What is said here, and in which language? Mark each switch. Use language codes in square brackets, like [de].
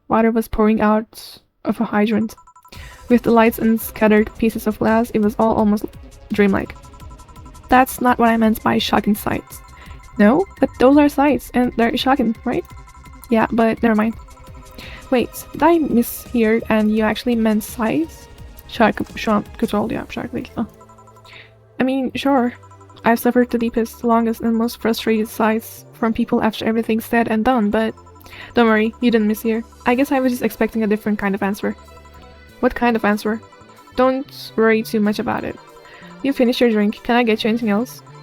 [en] Water was pouring out of a hydrant. With the lights and scattered pieces of glass, it was all almost dreamlike. That's not what I meant by shocking sights. No, but those are sights, and they're shocking, right? Yeah, but never mind. Wait, did I mishear and you actually meant sights? [tr] Şu an kötü oldu ya bu şarkıdaki. [en] I mean, sure. I've suffered the deepest, longest, and most frustrated sighs from people after everything's said and done, but don't worry, you didn't mishear. I guess I was just expecting a different kind of answer. What kind of answer? Don't worry too much about it. You finished your drink. Can I get you anything else?